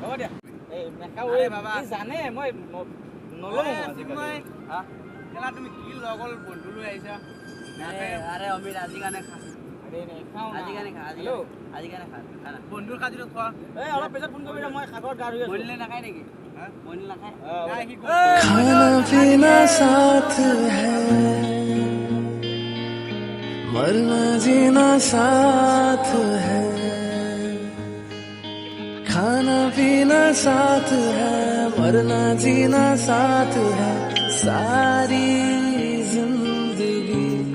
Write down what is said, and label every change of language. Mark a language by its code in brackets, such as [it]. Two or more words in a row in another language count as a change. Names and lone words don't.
[as] হ'ব দিয়া বাবা, জানে মই নলওঁ। খেলা তুমি কি লগৰ বন্ধু লৈ আহিছা? আৰে অমিত আজি কাৰণে খা, আজি কাৰণে খা, আজি কাৰণে খা, বন্ধুৰ খাতিৰত খোৱা। অলপ পিছত ফোন কৰিবা, মই সাগৰত গা ধুই আছোঁ। মনিলে নাখায় নেকি? মনিলে নাখায়। [hi] खाना पीना साथ है, मरना जीना साथ है, खाना पीना साथ है, मरना जीना साथ है, सारी जिंदगी